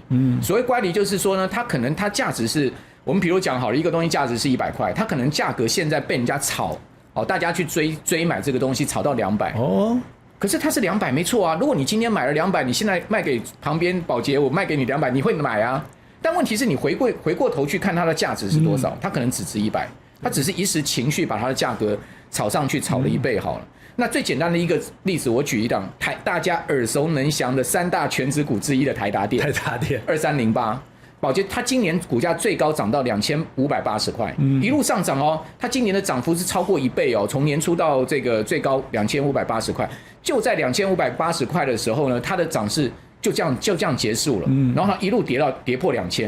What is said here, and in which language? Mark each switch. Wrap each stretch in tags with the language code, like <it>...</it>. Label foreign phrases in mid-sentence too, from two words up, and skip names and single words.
<zh>所謂乖離就是說呢，它可能它價值是我們比如講好了，一個東西價值是100塊，它可能價格現在被人家炒，大家去追買這個東西，炒到200。可是它是200沒錯啊。如果你今天買了200，你現在賣給旁邊寶傑，我賣給你200，你會買啊。但問題是你回過頭去看它的價值是多少，它可能只值100，它只是一時情緒把它的價格炒上去，炒了1倍好了。那最簡單的一個例子，我舉一檔大家耳熟能詳的3大權值股之一的台達電，2308，寶傑它今年股價最高漲到2580塊，一路上漲哦，它今年的漲幅是超過1倍哦，從年初到這個最高2580塊，就在2580塊的時候呢，它的漲勢就這樣結束了，然後它一路跌破2000。</zh>